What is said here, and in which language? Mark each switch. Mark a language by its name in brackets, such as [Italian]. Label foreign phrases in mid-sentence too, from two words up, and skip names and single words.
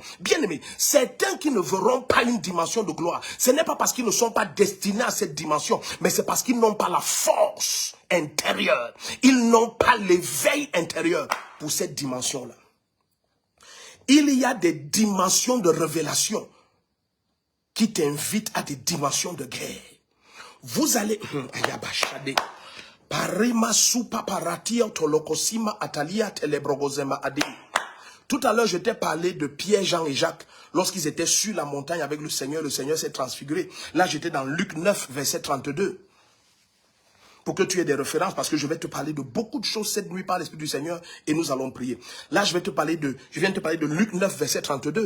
[French] Bien aimé, certains qui ne verront pas une dimension de gloire, ce n'est pas parce qu'ils ne sont pas destinés à cette dimension, mais c'est parce qu'ils n'ont pas la force intérieure. Ils n'ont pas l'éveil intérieur pour cette dimension-là. Il y a des dimensions de révélation qui t'invitent à des dimensions de guerre. Vous allez... Parima supa paratia tolokosima atalia telebrogozema adi. Tout à l'heure, je t'ai parlé de Pierre, Jean et Jacques. Lorsqu'ils étaient sur la montagne avec le Seigneur s'est transfiguré. Là, j'étais dans Luc 9, verset 32. Pour que tu aies des références, parce que je vais te parler de beaucoup de choses cette nuit par l'Esprit du Seigneur et nous allons prier. Là, je viens de te parler de Luc 9, verset 32.